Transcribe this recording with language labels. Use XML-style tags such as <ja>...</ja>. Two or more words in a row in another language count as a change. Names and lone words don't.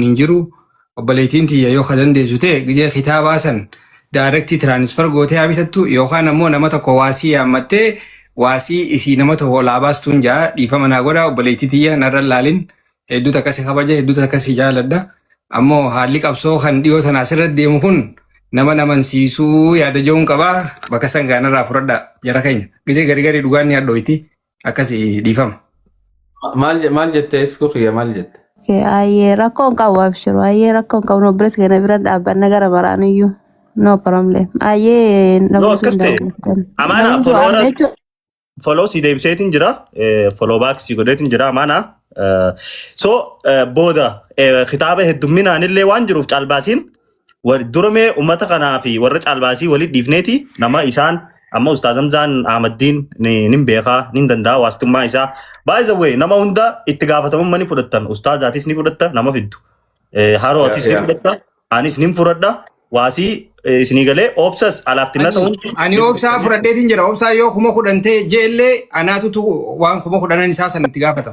<om>hin jiru obboleettiin tiyya yoo ka dandeessu ta'e gizee kitaabaa san</om> <en>Directi transfer</en> <om>gootee habitattu yookaan ammoo nama tokko waasii yaammattee waasii isii nama tokko laabaastuun jaa dhiifama naa godha obboleettii tiyya narra laalin hedduutu akkasii kabaja hedduutu akkasii jaaladha ammoo haalli qabsoo kan dhiyoo sana asirratti deemu kun nama namansiisuu yaada jiruun qabaa bakka sangaanarraa fudhadha jara keenya gizee garii dhugaan ni hadhooyti akkasii dhiifama. Maal jettee iskuu kiyya maal jette? Ayyee rakkoon qabu abshiru ayyee rakkoon qabu obboleessa keenya bira dhaabbanna gara baraanuyyuu.</om> <en>No problem. Aye, no kaste.</en> <om>Amana follow si deebseetiin jira.</om> <en>Follow back</en> <om>si godheetiin jira amana. So booda kitaaba heddumminaan illee waan jiruuf caalbaasiin duramee uummata kanaa fi warra caalbaasii walitti dhiifneeti nama isaan amma Ustaaz Hamzaan Ahmaddiin nin beekaa nin danda'a waastummaa isaa.</om> <en>By the way</en> <om>nama hunda itti gaafatamummaa ni fudhattan. Ustaazaatis ni fudhatta nama fiddu. Harootis ni fudhatta. Anis nin fudhadha. Waasii isinii galee obsas alaaftinna ta'uun. Ani obsaa fudhadheetiin jira. Obsaa yoo kuma kudhantee jeellee anaatutu waan kuma kudhanan isaa sanatti gaafatama.</om>